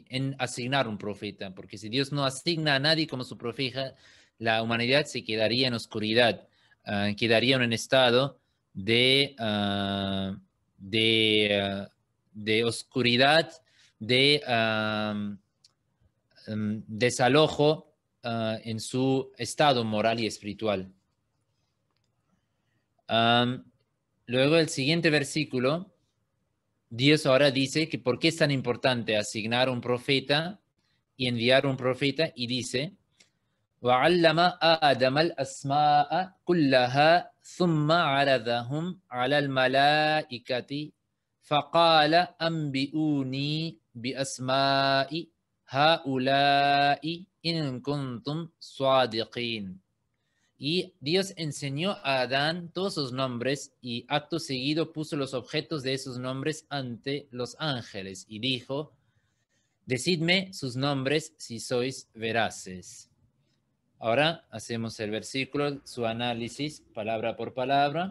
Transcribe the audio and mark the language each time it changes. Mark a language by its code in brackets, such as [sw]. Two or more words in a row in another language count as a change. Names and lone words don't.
[es] En asignar un profeta, porque si Dios no asigna a nadie como su profeta, la humanidad se quedaría en oscuridad, quedaría en un estado de, de oscuridad, de desalojo en su estado moral y espiritual. Luego el siguiente versículo, Dios ahora dice que por qué es tan importante asignar un profeta y enviar un profeta, y dice, [ar] وعلم آدم الأسماء كلها ثم عرضهم على الملائكة فقال أنبئوني بأسماء هؤلاء إن كنتم صادقين. [es] Y Dios enseñó a Adán todos sus nombres y acto seguido puso los objetos de esos nombres ante los ángeles y dijo, decidme sus nombres si sois veraces. Ahora hacemos el versículo, su análisis palabra por palabra.